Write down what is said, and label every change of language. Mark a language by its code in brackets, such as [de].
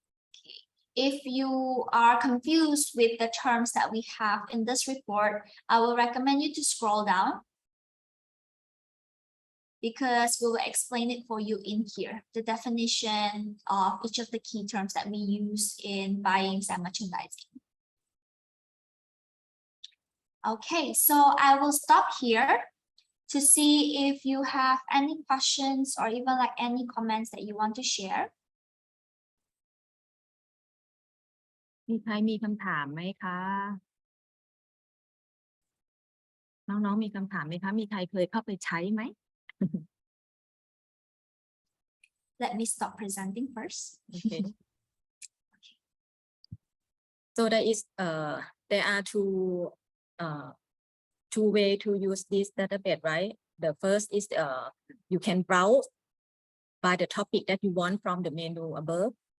[en] Okay. If you are confused with the terms that we have in this report, I will recommend you to scroll down, because we will explain it for you in here, the definition of each of the key terms that we use in buying and merchandising. Okay, so I will stop here to see if you have any questions or even like any comments that you want to share. [th] มีใครมีคำถามไหมคะ น้องๆมีคำถามไหมคะ มีใครเคยเข้าไปใช้ไหม? [en] Let me stop presenting first. Okay. So there are two way to use this database, right? The first is you can browse by the topic that you want from the menu above.